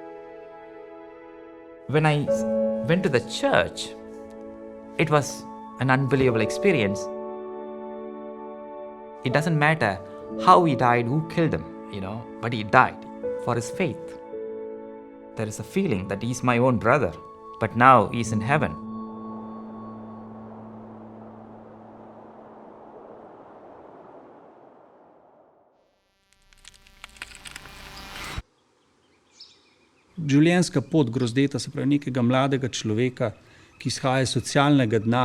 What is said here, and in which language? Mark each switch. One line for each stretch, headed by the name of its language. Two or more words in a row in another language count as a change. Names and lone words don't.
English: When I went to the church, it was an unbelievable experience. It doesn't matter how he died, who killed him, but he died for his faith. There is a feeling that he's my own brother, but now he's in heaven.
Slovenian: Življenjska pot Grozdeta, se pravi nekega mladega človeka, ki izhaja iz socialnega dna,